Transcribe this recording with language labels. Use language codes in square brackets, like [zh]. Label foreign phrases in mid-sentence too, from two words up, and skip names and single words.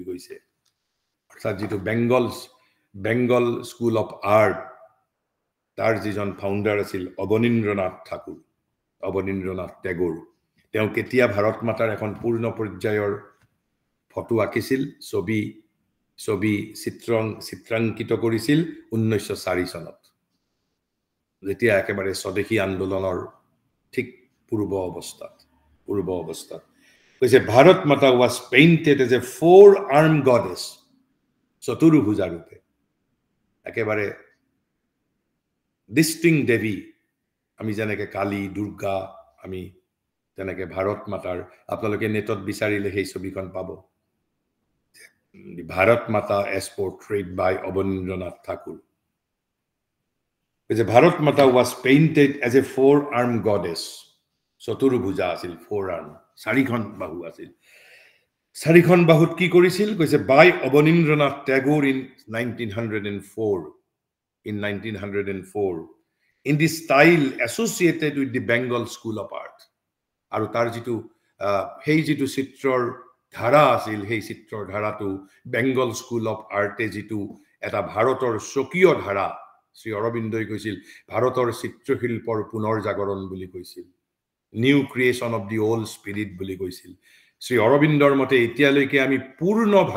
[as] গৈছে অৰ্থাৎ যেটো বেংগল স্কুল অফ আৰ্ট তাৰ যিজন ফাউণ্ডাৰ আছিল অবনীন্দ্ৰনাথ টেগোৰ তেওঁ কেতিয়া ভাৰত মাতাৰ এখন পূৰ্ণ পৰ্যায়ৰ ফটো আঁকিছিল ছবি চিত্ৰাঙ্কিত কৰিছিল 1904 চনত যেতিয়া একেবাৰে স্বদেশী আন্দোলনৰ ঠিক পূৰ্ব অৱস্থাত কৈছে ভাৰত মাতা [en] was painted as a four-armed goddess [as] চতুৰ্ভুজা ৰূপে একেবাৰে ডিস্টিংক্ট দেৱী আমি যেনেকৈ কালী দুৰ্গা আমি তেনেকৈ ভাৰত মাতাৰ আপোনালোকে নেটত বিচাৰিলে সেই ছবিখন পাব ভাৰত মাতা [en] as portrayed by [as] অবনীন্দ্ৰনাথ ঠাকুৰ ভাৰত মাতা [en] was painted as a four-armed goddess [as] চতুৰ্ভুজা আছিল four-armed চাৰিখন বাহু আছিল চাৰিখন বাহুত কি কৰিছিল কৈছে [en] by অবনীন্দ্ৰনাথ টেগোৰ in 1904 in the style associated with the Bengal School of Art [as] আৰু তাৰ যেটো সেই যেটো চিত্ৰৰ ধাৰা আছিল সেই চিত্ৰৰ ধাৰাটো বেংগল স্কুল অফ আৰ্টে যেটো এটা ভাৰতৰ স্বকীয় ধাৰা শ্ৰী অৰবিন্দই কৈছিল ভাৰতৰ চিত্ৰশিল্পৰ পুনৰ জাগৰণ বুলি কৈছিল [en] New Creation of the Old Spirit [as] বুলি কৈছিল শ্ৰী অৰবিন্দৰ মতে এতিয়ালৈকে আমি পূৰ্ণ